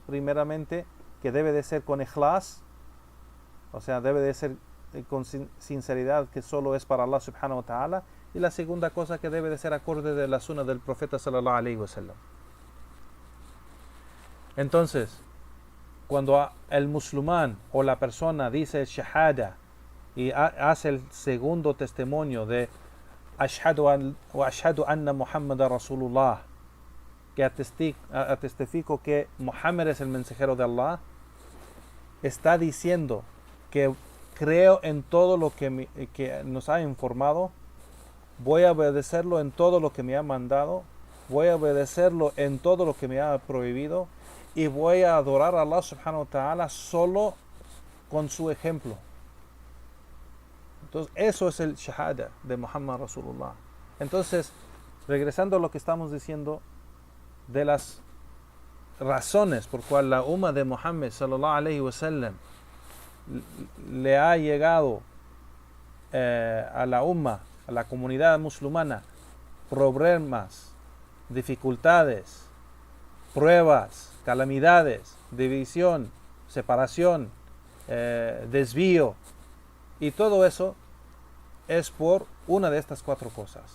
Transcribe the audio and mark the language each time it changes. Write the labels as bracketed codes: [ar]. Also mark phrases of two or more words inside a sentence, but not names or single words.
[es] Primeramente, que debe de ser con ikhlas, o sea, debe de ser con sinceridad, que solo es para [ar] الله سبحانه وتعالى. [es] Y la segunda cosa, que debe de ser acorde de la sunna del profeta [ar] صلى الله عليه وسلم. [es] Entonces, cuando el musulmán o la persona dice shahada y hace el segundo testimonio de [ar] أشهد أن محمد [es] Rasulullah, que atestifico que Muhammad es el mensajero de Allah, está diciendo que creo en todo lo que nos ha informado, voy a obedecerlo en todo lo que me ha mandado, voy a obedecerlo en todo lo que me ha prohibido, y voy a adorar a [ar] الله سبحانه وتعالى [es] solo con su ejemplo. Entonces, eso es el shahada de [ar] محمد رسول الله. [es] Entonces, regresando a lo que estamos diciendo, de las razones por cual la umma de Muhammad [ar] صلى الله عليه وسلم [es] le ha llegado a la umma, a la comunidad musulmana, problemas, dificultades, pruebas, calamidades, división, separación, desvío, y todo eso es por una de estas cuatro cosas.